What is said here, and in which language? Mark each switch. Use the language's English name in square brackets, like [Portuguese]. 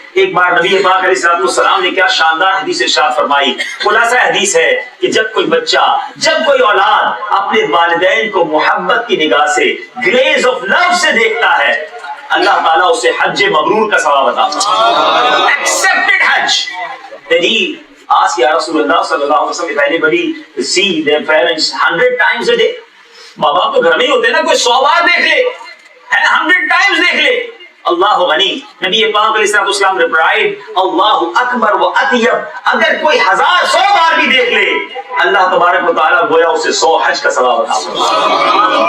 [Urdu] ایک بار نبی پاک علیہ السلام نے کیا شاندار حدیث ارشاد فرمائی. خلاصہ حدیث ہے کہ جب کوئی بچہ، جب کوئی اولاد اپنے والدین کو محبت کی نگاہ سے، [English] glaze of love [Urdu] سے دیکھتا ہے، اللہ تعالیٰ اسے حج مبرور کا ثواب عطا فرماتا ہے. [English] Accepted Hajj. Then he asked Ya Rasulullah sallallahu alaihi wasallam, if anybody see their parents 100 times a day. [Urdu] ماں باپ تو گھر میں ہی ہوتے ہیں نا، کوئی 100 بار دیکھ لے، [English] 100 times [Urdu] دیکھ لے، اللہ غنی. نبی پاک علیہ السلام replied, [Arabic] اللہ اکبر و اطیب. [Urdu] اگر کوئی 1000 بار بھی دیکھ لے، اللہ تبارک و تعالیٰ گویا اسے 100 حج کا ثواب عطا فرمائے.